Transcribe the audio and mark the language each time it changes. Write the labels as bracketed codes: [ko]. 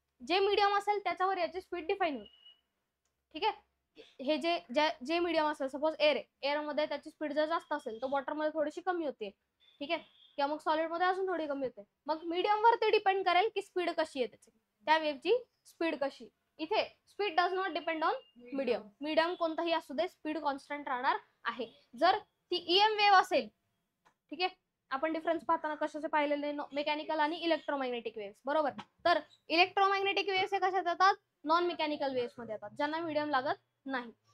[mr] जे मीडियम असेल त्याच्यावर याची स्पीड डिफाईन होईल, ठीक आहे. हे जे मीडियम असेल, सपोज एअर आहे, एअर मध्ये त्याची स्पीड जर जास्त असेल तर वॉटर मध्ये थोडीशी कमी होते, ठीक आहे. किंवा मग सॉलिड मध्ये अजून थोडी कमी होते. मग मीडियम वर ते डिपेंड करेल की स्पीड कशी आहे त्याची, त्या वेव्हची स्पीड कशी. [en] इथे speed does not depend on medium. [mr] Medium कोणताही असू दे, स्पीड कॉन्स्टंट राहणार आहे. जर ती ईएम वेव्ह असेल, ठीक आहे. आपण डिफरन्स पाहताना कशाचे पाहिलेले, मेकॅनिकल आणि इलेक्ट्रोमॅग्नेटिक वेव्स, बरोबर. तर इलेक्ट्रोमॅग्नेटिक वेव्स हे कशात येतात, नॉन मेकॅनिकल वेव्स मध्ये येतात, ज्यांना मीडियम लागत नाही.